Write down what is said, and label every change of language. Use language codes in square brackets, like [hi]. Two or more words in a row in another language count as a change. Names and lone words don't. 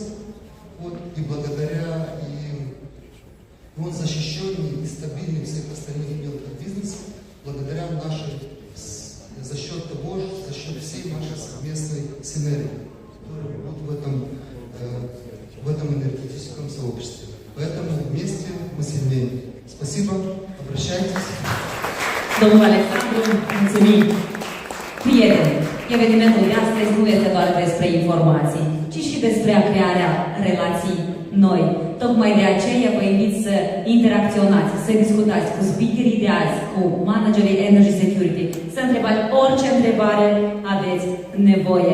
[ru] Вот, и благодаря он защищеннее и стабильнее всех остальных мелких бизнесов, благодаря за счет всей нашей совместной синергии, которая будет в этом энергетическом сообществе. Поэтому вместе мы сильнее. Спасибо, обращайтесь. [ro] Domnul Alexandru, mulțumim! Prieteni, evenimentul de astăzi nu este doar despre informații, ci și despre crearea relații noi. Tocmai de aceea vă invit să interacționați, să discutați cu speakerii de azi, cu managerii Energy Security, să întrebați orice întrebare aveți nevoie.